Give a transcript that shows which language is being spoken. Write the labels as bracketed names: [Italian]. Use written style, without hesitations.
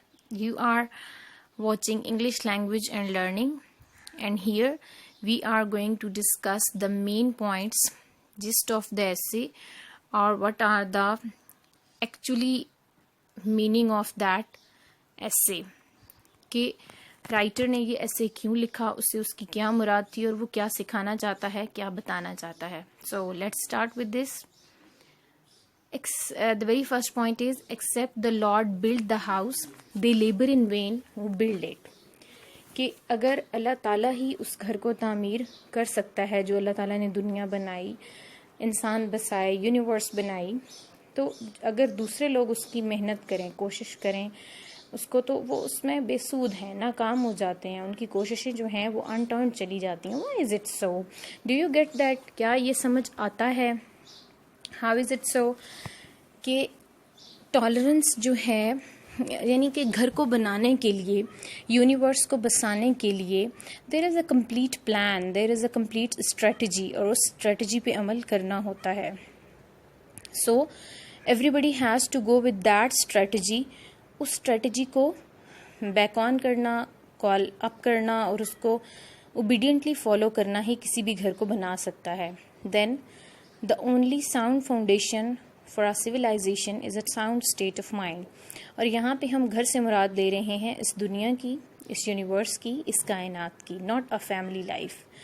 [English] You are watching English Language and Learning, and here we are going to discuss the main points, gist of the essay, or what are the actually meaning of that essay. [Urdu] کہ writer نے یہ ایسے کیوں لکھا, اسے اس کی کیا مراد تھی اور وہ کیا سکھانا چاہتا ہے, کیا بتانا چاہتا ہے. [English] So let's start with this. The very first point is, except the Lord build the house, they labor in vain who build it. [Urdu] کہ اگر اللہ تعالیٰ ہی اس گھر کو تعمیر کر سکتا ہے جو اللہ تعالیٰ نے دنیا بنائی, انسان بسائے, یونیورس بنائی, تو اگر دوسرے لوگ اس کی محنت کریں, کوشش کریں اس کو, تو وہ اس میں بے سود ہیں, ناکام ہو جاتے ہیں, ان کی کوششیں جو ہیں وہ انٹرنڈ چلی جاتی ہیں. [English] Why is it so? Do you get that? [Urdu] کیا یہ سمجھ آتا ہے؟ [English] How is it so? [Urdu] کہ ٹالرنس جو ہے, یعنی کہ گھر کو بنانے کے لیے, یونیورس کو بسانے کے لیے, [English] there is a complete plan, there is a complete strategy, [Urdu] اور اس strategy پہ عمل کرنا ہوتا ہے. [English] So everybody has to go with that strategy. [Urdu] اس strategy کو بیک آن کرنا, کال اپ کرنا, اور اس کو اوبیڈینٹلی فالو کرنا ہی کسی بھی گھر کو بنا سکتا ہے. [English] Then the only sound foundation for a civilization is a sound state of mind. [Urdu] اور یہاں پہ ہم گھر سے مراد لے رہے ہیں اس دنیا کی, اس یونیورس کی, اس کائنات کی, [English] Not a family life.